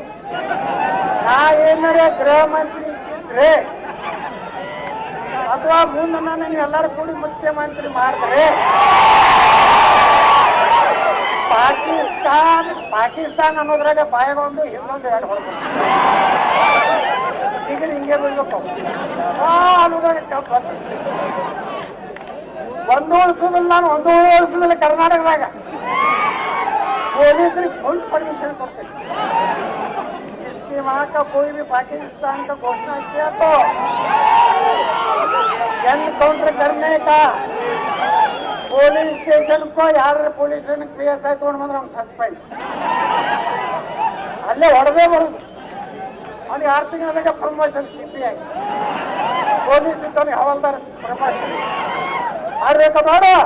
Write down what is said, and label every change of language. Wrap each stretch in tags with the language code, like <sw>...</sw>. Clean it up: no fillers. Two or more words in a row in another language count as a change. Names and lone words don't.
<kn>ನಾ ಏನಾರ ಗೃಹ ಮಂತ್ರಿ ಇದ್ರೆ ಅಥವಾ ಮುಂದೆ ನಾನು ಎಲ್ಲರೂ ಕೂಡಿ ಮುಖ್ಯಮಂತ್ರಿ ಮಾಡಿದ್ರೆ ಪಾಕಿಸ್ತಾನ ಅನ್ನೋದ್ರಾಗ ಬಾಯಾಗೊಂದು ಇನ್ನೊಂದು ಎರಡು ಹೊಡ್ಬೇಕು. ಈಗ ಹಿಂಗೆ ಬಿಡ್ಬೇಕು. ಒಂದು ವರ್ಷದಲ್ಲಿ ನಾನು ಒಂದೂವರೆ ವರ್ಷದಲ್ಲಿ ಕರ್ನಾಟಕದಾಗ ಪೊಲೀಸರಿಗೆ</kn> <en>full permission</en> <kn>ಕೊಡ್ತೀನಿ.</kn> <hi>इसके वहाँ का कोई भी पाकिस्तान का घोषणा किया तो एनकाउंटर करने का</hi> <kn>ಪೊಲೀಸ್ ಸ್ಟೇಷನ್ಕೋ ಯಾರ</kn> <en>police station clear</en> <kn>ಆಯ್ತು ತೊಗೊಂಡು ಬಂದ್ರೆ ಅವ್ನು ಸಸ್ಪೆಂಡ್, ಅಲ್ಲೇ ಹೊಡೆದೇ ಬರುದು. ಅವ್ನಿಗೆ 6 ತಿಂಗಳಾಗ ಪ್ರಮೋಷನ್ CPI ಆಗಿ, ಪೊಲೀಸ್ ಇದ್ದವನಿಗೆ ಹವಾಲ್ದಾರ ಪ್ರಮೋಷನ್ ಮಾಡ್ಬೇಕಾ ಬೇಡ?</kn>